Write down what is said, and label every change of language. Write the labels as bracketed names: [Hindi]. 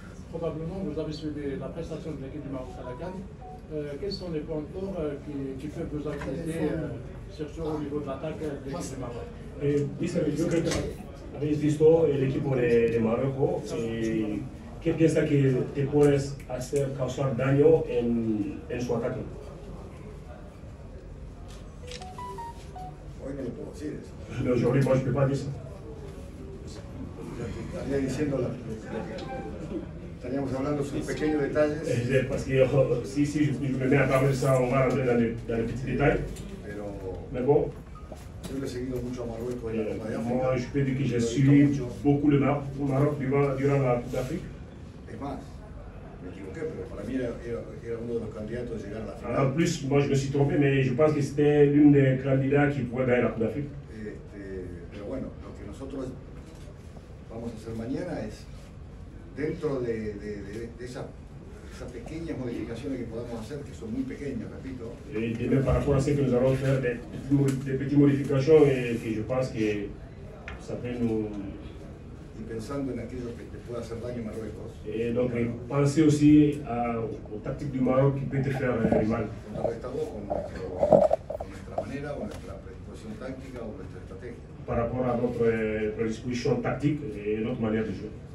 [French] Probablement, vous avez suivi la prestation de l'équipe du Maroc à la CAN. Quels sont les points forts qui peuvent vous inquiéter, surtout au niveau de l'attaque de l'équipe du Maroc? [Spanish] Yo creo que habéis visto el equipo de Marruecos y ¿qué piensas que te puedes hacer causar daño en su ataque? Hoy no lo puedo decir eso. [French] Aujourd'hui, moi, je ne peux pas dire ça. [Spanish] Estaría diciendo estaríamos hablando de pequeños detalles. [French] Parce que si je me mets à parler de ça, on va rentrer dans les petits détails. Mais bon, [Spanish] yo he seguido mucho a Marruecos en la Copa de África. [French] moi, je peux dire que j'ai suivi beaucoup le Maroc durant la Coupe d'Afrique. [Spanish] Es más, me equivoqué, pero para mí era uno de los candidatos de llegar a la final. [French] En plus, moi, je me suis trompé, mais je pense que c'était l'une des candidats qui pourrait gagner la Coupe d'Afrique. [Spanish] Pero bueno, lo que nosotros vamos a hacer mañana es, dentro de esas pequeñas modificaciones que podamos hacer, que son muy pequeñas, repito. [French] Et même par rapport à ce que nous allons faire, des petites modifications et que je pense que ça peut nous... [Spanish] Y pensando en aquello que te pueda hacer daño a Marruecos. [French] Et donc, pensez aussi aux tactiques du Maroc qui peut te faire mal. [Spanish] Contrarrestado con nuestra manera o nuestra predisposición táctica o nuestra estrategia. [French] Par rapport à notre prédisposition tactique et notre manière de jouer.